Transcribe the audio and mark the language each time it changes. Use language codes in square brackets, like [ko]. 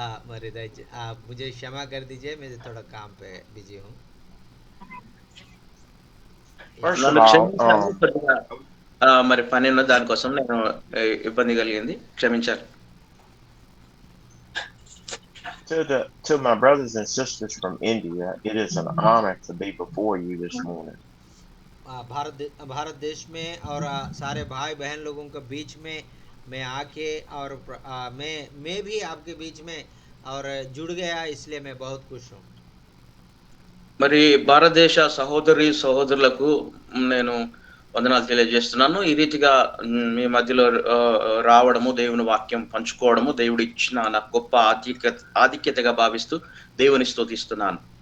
[hi] మరి आप मुझे क्षमा कर दीजिए, मैं थोड़ा काम पे बिजी हूँ. [en] First of [te] నన్ను [en] all, [te] క్షమించాలి, కొద్దిగా మరి పని ఉన్న దానికోసం నేను ఇబ్బంది కలిగింది, క్షమించాలి. [en] to my brothers and sisters from India, it is an honor to be before you this morning. [hi] Bharat देश में और सारे भाई बहन लोगों के बीच में मैं आके और मैं भी आपके बीच में और जुड़ गया, इसलिए मैं बहुत खुश हूँ। [te] మరి భారతదేశ సహోదరి సహోదరులకు నేను వందనాలు తెలియజేస్తున్నాను. ఈ రీతిగా మీ మధ్యలో రావడము, దేవుని వాక్యం పంచుకోవడము దేవుడు ఇచ్చిన నాకు గొప్ప ఆధిక్యతగా భావిస్తూ దేవుని స్తుతిస్తున్నాను.